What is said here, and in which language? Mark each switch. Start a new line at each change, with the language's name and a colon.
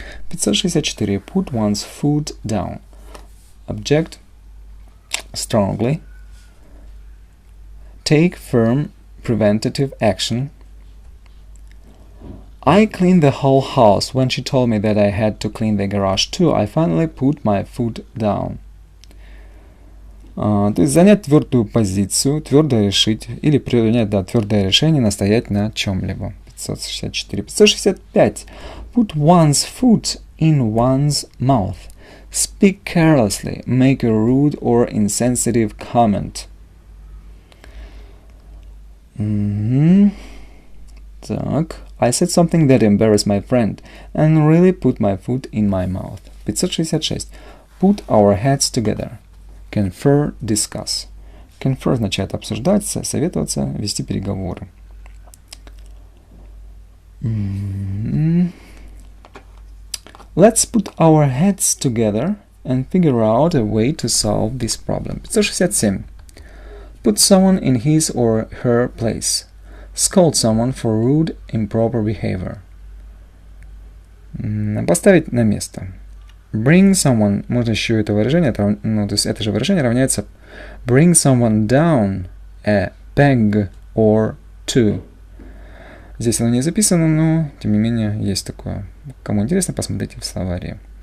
English: 564. Put one's foot down. Object. Strongly. Take firm preventative action. I cleaned the whole house. When she told me that I had to clean the garage too, I finally put my foot down.
Russian: То есть занять твердую позицию, твердо решить, или принять твердое решение, настоять на чем-либо. 564. 565.
English: Put one's foot in one's mouth. Speak carelessly. Make a rude or insensitive comment.
Russian: Так.
English: I said something that embarrassed my friend and really put my foot in my mouth. 566. Put our heads together. Confer, discuss.
Russian: Confer означает обсуждать, советоваться, вести переговоры.
English: Let's put our heads together and figure out a way to solve this problem. 567. Put someone in his or her place. Scold someone for rude, improper behavior.
Russian: Поставить на место.
English: Bring someone,
Russian: можно еще это выражение, то есть это же выражение равняется
English: bring someone down a peg or two.
Russian: Здесь оно не записано, но тем не менее есть такое. Кому интересно, посмотрите в словаре.